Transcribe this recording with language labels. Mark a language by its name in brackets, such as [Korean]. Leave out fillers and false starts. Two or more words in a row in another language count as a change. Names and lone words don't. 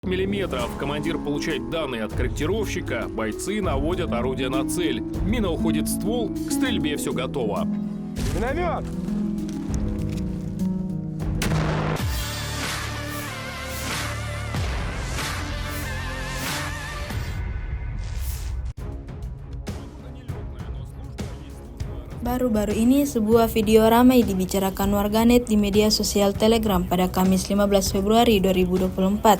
[Russian] миллиметров. Командир получает данные от корректировщика, бойцы наводят орудие на цель. Мина уходит в ствол, к стрельбе все готово. Миномет! [Indonesian] Baru-baru ini sebuah video ramai dibicarakan warganet di media sosial Telegram pada Kamis 15 Februari 2024.